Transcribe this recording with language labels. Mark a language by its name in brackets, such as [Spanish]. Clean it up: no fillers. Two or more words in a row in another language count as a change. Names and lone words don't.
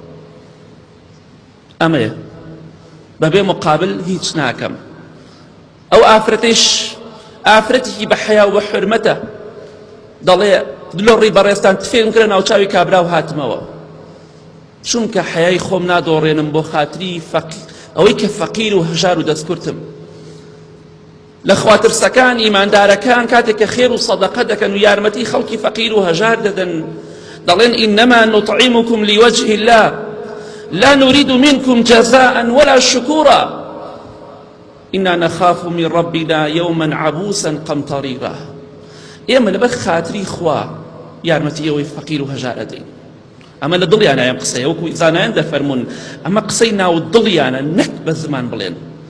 [Central Kurdish] ئەمەیە بەبێ مقابل هیچ ناکەم ئەو ئافرەتەیش ئافرەتێکی بە حەیا و بە حورمەتە دەڵێ دلۆڕی بەڕێستان تفێم کرە ناوچاوی کابرا و هاتمەوە چونکە حەیای خۆم نادۆڕێنم بۆ خاتری ئەوەی کە فەقیر و هەژار و دەستکورتم لە خواترسەکان ئیماندارەکان کاتێک کە خێر و سەدەقە دەکەن و یارمەتی خەڵکی فەقیر و هەژار دەدەن دەڵێن [Arabic] ئینەما نوطعیمکم لیوەجه الله لا نريد منكم جزاء ولا شكورا إنا نخاف من ربنا يوما عبوسا قمطريرا [Central Kurdish] ئێمە لەبەر خاتری خوا یارمەتی ئەوەی فەقیر و هەژارە دەین ئەمە لە دڵیانە ئەم قسەیە وەکو زانایان دەفەرمون ئەمە قسەی ناو دڵیانە نەک بە زمان بڵێن